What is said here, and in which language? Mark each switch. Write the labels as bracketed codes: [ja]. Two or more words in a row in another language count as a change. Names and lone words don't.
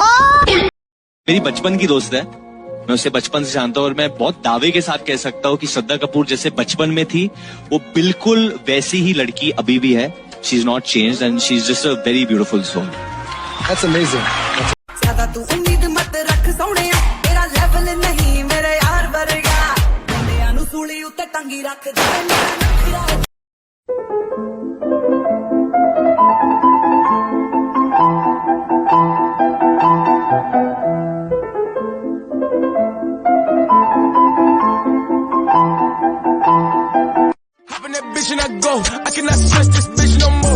[hi] मेरी बचपन की दोस्त है, मैं उसे बचपन से जानता हूँ और मैं बहुत दावे के साथ कह सकता हूँ कि श्रद्धा कपूर जैसे बचपन में थी वो बिल्कुल वैसी ही लड़की अभी भी है। [en] She is not changed and she is just a very beautiful soul. That's amazing. [pa] ਜ਼ਿਆਦਾ ਤੂ ਉਮੀਦ ਮਤ ਰੱਖ ਸੋਹਣੇ, ਤੇਰਾ ਲੈਵਲ ਨਹੀਂ ਮੇਰੇ ਯਾਰ ਵਰਗਾ, ਬੰਦੀਆਂ ਨੂੰ ਸੂਲੀ ਉੱਤੇ ਟੰਗੀ ਰੱਖ ਦੇ ਮੇਰਾ ਨਖ਼ਰਾ। [en] And I go, I cannot stress this bitch no more.